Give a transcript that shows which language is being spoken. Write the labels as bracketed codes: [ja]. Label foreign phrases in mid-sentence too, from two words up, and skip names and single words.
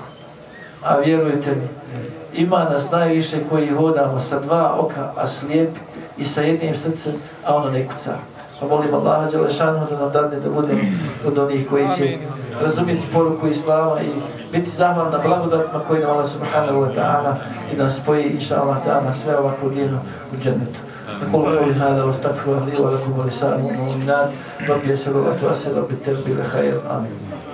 [bs] A vjerujte mi, ima nas najviše koji hodamo sa dva oka, a slijepi, i sa jednim srcem, a ono ne kuca. Pa molim Allaha Đelešanu da nam dadne da budemo od onih koji će razumjeti poruku Islama i biti zahvalni na blagodatima koji nam Allah [ar] سبحانه وتعالى [bs] i da spoji [ar] إن شاء الله تعالى [bs] sve ovako divno u džennetu. [ar] أقول قولي هذا واستغفر لي ولكم ولسائر المؤمنات ربي يسر وأتوسل بالتوبة خير آمين.